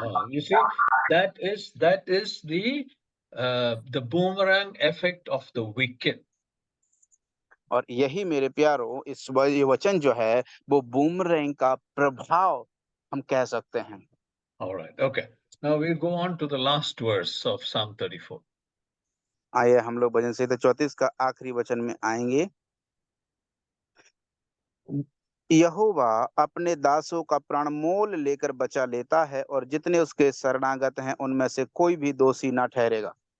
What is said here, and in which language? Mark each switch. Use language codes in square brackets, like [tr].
[en] You see, that is the boomerang effect of the wicked. [hi] और यही मेरे प्यारो ये वचन जो है वो बूमरैंग का प्रभाव हम कह सकते हैं। [en] All right, okay. Now we'll go on to the last verse of Psalm 34. [hi] आइए हम लोग भजन संहिता 34 का आखिरी वचन में आएंगे। यहोवा अपने दासों का प्राण मोल लेकर बचा लेता है और जितने उसके शरणागत हैं उनमें से कोई भी दोषी ना ठहरेगा।